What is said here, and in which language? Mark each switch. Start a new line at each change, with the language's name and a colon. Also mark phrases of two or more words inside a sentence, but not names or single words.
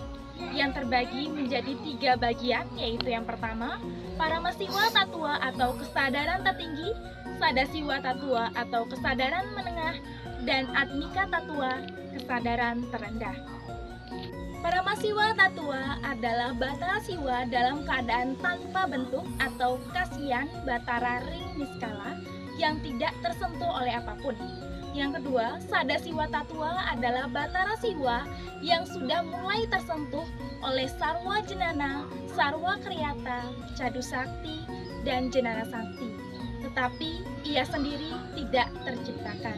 Indonesian: Yang terbagi menjadi 3 bagian, yaitu yang pertama, Paramasiwa Tattwa atau kesadaran tertinggi, Sadasiwa Tattwa atau kesadaran menengah, dan Atmika Tattwa, kesadaran terendah. Paramasiwa Tattwa adalah Batara Siwa dalam keadaan tanpa bentuk atau kasian Batara
Balinese: ring niskala
Indonesian: yang tidak tersentuh oleh apapun. Yang kedua, Sadasiwa Tattwa adalah Batara Siwa yang sudah mulai tersentuh oleh Sarwa Janana, Sarwa Kriyata, Cadu Sakti, dan Janana Sakti, tetapi ia sendiri tidak terciptakan.